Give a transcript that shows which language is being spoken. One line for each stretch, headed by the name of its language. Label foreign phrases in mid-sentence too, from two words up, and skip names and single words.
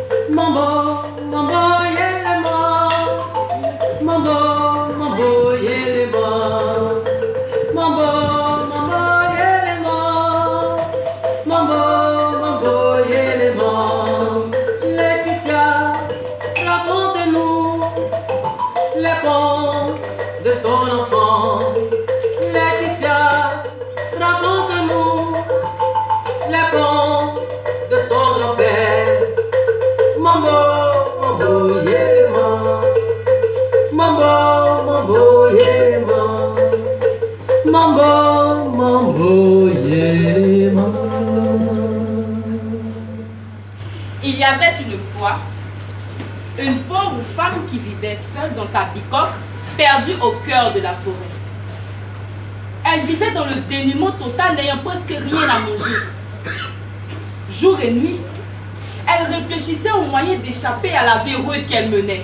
Lingala: Mambo, yelema. Mambo, yelema. Mambo, yelema. Mambo, yelema.
French: Laetitia, raconte-nous les contes de ton enfance. Laetitia, raconte-nous les contes de ton grand-père.
Lingala: Mambo, yelema. Mambo, yelema. Mambo, yelema.
French: Il y avait une fois une pauvre femme qui vivait seule dans sa bicoque, perdue au cœur de la forêt. Elle vivait dans le dénuement total, n'ayant presque rien à manger. Jour et nuit, elle réfléchissait aux moyens d'échapper à la vie rude qu'elle menait.